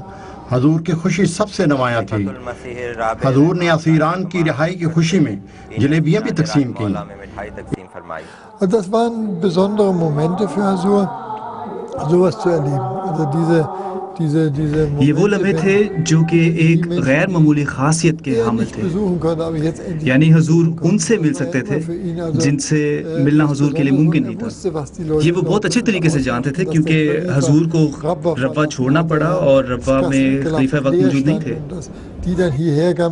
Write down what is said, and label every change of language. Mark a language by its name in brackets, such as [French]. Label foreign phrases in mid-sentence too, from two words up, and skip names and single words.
[Urdu] حضور کی خوشی سب سے نمایاں تھی. حضور نے اسیران کی رہائی کی خوشی میں جلیبیاں بھی تقسیم کی. [German] Das waren besondere Momente für Hazur, sowas zu erleben. Also [Urdu] یہ وہ لمحے تھے جو کہ ایک غیر معمولی خاصیت کے حامل تھے. یعنی حضور ان سے مل سکتے تھے جن سے ملنا حضور کے لیے ممکن نہیں تھا. یہ وہ بہت اچھے طریقے سے جانتے تھے کیونکہ حضور کو ربوہ چھوڑنا پڑا اور ربوہ میں خلیفہ وقت موجود نہیں تھے.